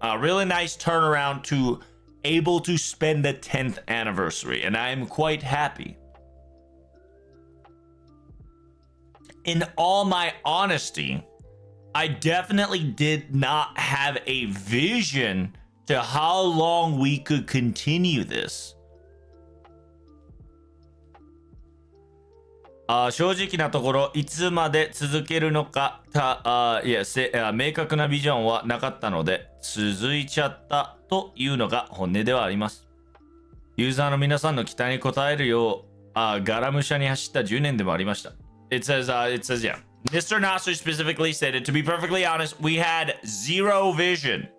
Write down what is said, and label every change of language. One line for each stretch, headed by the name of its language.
English: Really nice turnaround to able to spend the 10th anniversary, and I am quite happy. In all my honesty, I definitely did not have a vision to how long we could continue this.
Japanese: 正直なところいつまで続けるのか明確なビジョンはなかったので続いちゃったというのが本音ではあります。ユーザーの皆さんの期待に応えるようガラム社に走った10年でもありました。
English: It says, yeah. Mr. Nasu specifically stated, to be perfectly honest, we had zero vision.